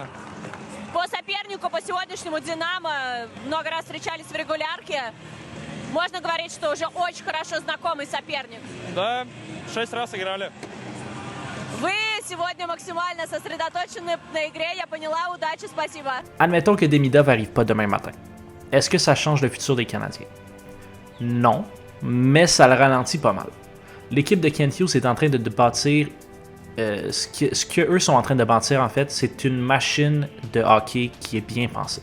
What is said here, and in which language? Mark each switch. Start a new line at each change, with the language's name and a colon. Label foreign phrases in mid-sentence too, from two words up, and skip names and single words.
Russian: По сопернику, по сегодняшнему «Динамо» много раз встречались в регулярке. Можно говорить, что уже очень хорошо знакомый соперник. Да, 6 раз играли. Вы сегодня максимально сосредоточены на игре, я поняла. Удачи, спасибо.
French: Admettons que Demidov n'arrive pas demain matin. Est-ce que ça change le futur des Canadiens? Non, mais ça le ralentit pas mal. L'équipe de Kent Hughes est en train de bâtir ce que eux sont en train de bâtir en fait, c'est une machine de hockey qui est bien pensée.